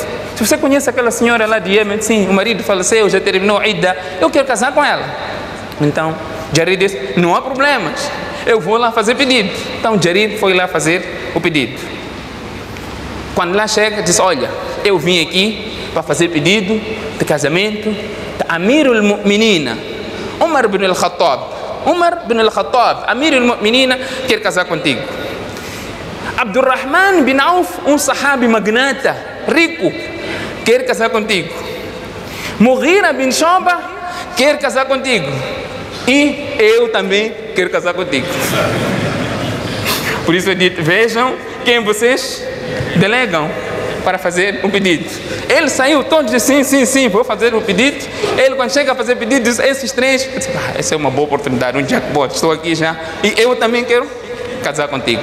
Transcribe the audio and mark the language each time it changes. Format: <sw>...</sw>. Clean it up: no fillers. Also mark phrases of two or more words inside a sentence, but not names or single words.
<pt>Se você conhece aquela senhora lá de Iêmen, sim, o marido faleceu, já terminou a idda, eu quero casar com ela. Então Jarir disse: não há problemas, eu vou lá fazer pedido. Então Jarir foi lá fazer o pedido. Quando lá chega, diz, olha, eu vim aqui para fazer pedido de casamento de</pt> <ar>أمير المؤمنين,</ar> <pt>Umar ibn al-Khattab. Umar ibn al-Khattab,</pt> <ar>أمير المؤمنين,</ar> <pt>quer casar contigo. Abdurrahman bin Auf, um sahabi magnata, rico, quer casar contigo. Mughira bin Shu'ba quer casar contigo. E eu também quero casar contigo. Por isso eu digo, vejam quem vocês delegam para fazer um pedido. Ele saiu, todos dizem, sim, vou fazer o pedido. Ele, quando chega a fazer o pedido, diz, esses três, diz, essa é uma boa oportunidade, um jackpot, estou aqui já, e eu também quero casar contigo.</pt>